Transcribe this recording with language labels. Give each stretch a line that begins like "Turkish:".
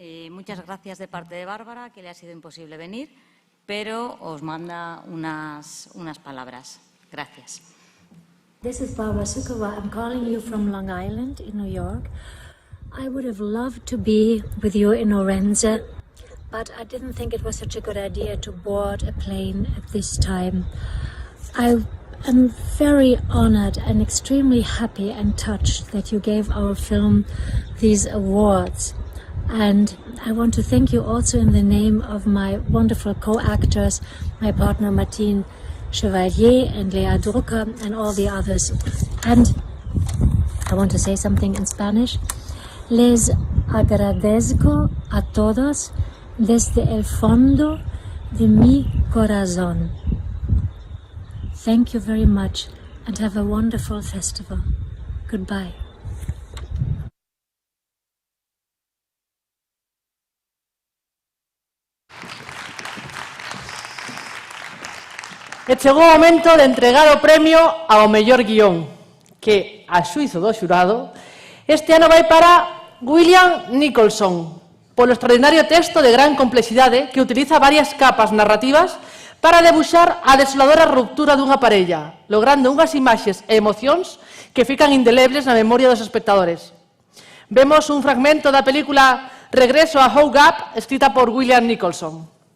Spanish: Muchas gracias de parte de Bárbara, que le ha sido imposible venir, pero os manda unas palabras. Gracias.
English: This is Barbara Sucova. I'm calling you from Long Island in New York. I would have loved to be with you in Orense, but I didn't think it was such a good idea to board a plane at this time. I am very honored and extremely happy and touched that you gave our film these awards. And I want to thank you also in the name of my wonderful co-actors, my partner Martine Chevalier and Lea Drucker and all the others. And I want to say something in Spanish.
Spanish: Les agradezco a todos desde el fondo de mi corazón.
English: Thank you very much and have a wonderful festival. Goodbye.
Galician: E chegou o momento de entregar o premio ao mellor guión, que, a xuízo do xurado, este ano vai para William Nicholson, polo extraordinario texto de gran complexidade que utiliza varias capas narrativas para debuxar a desoladora ruptura dunha parella, logrando unhas imaxes e emocións que fican indelebles na memoria dos espectadores. Vemos un fragmento da película Regreso a Hope Gap, escrita por William Nicholson.